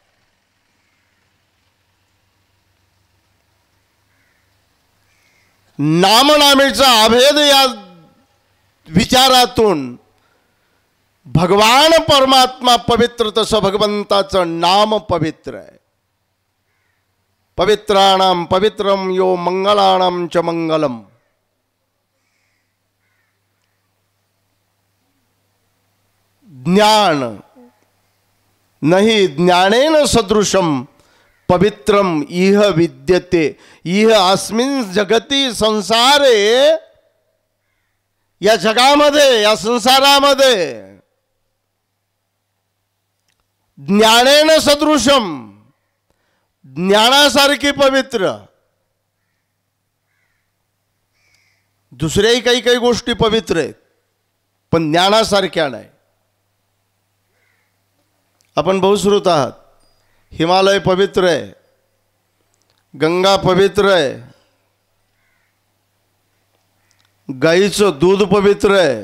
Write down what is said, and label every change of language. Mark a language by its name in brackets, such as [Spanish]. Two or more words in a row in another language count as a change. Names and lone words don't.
[Marathi] नामनामेचा अभेद या विचारातून भगवान परमात्मा पवित्र, तसं भगवंताचं नाम पवित्र आहे. [Sanskrit] पवित्राणाम पवित्रम यो मंगलाणाम च मंगलम. ज्ञान नहि ज्ञानेन सदृशम पवित्रम इह विद्यते. इह अस्मिन् जगती, संसारे, [Marathi] या जगामध्ये, या संसारामध्ये [Sanskrit] ज्ञानेन सदृशम, [Marathi] ज्ञानासारखी पवित्र. दुसऱ्याही काही काही गोष्टी पवित्र आहेत, पण ज्ञानासारख्या नाही. आपण बहुश्रुत आहात. हिमालय पवित्र आहे, गंगा पवित्र आहे, गाईचं दूध पवित्र आहे.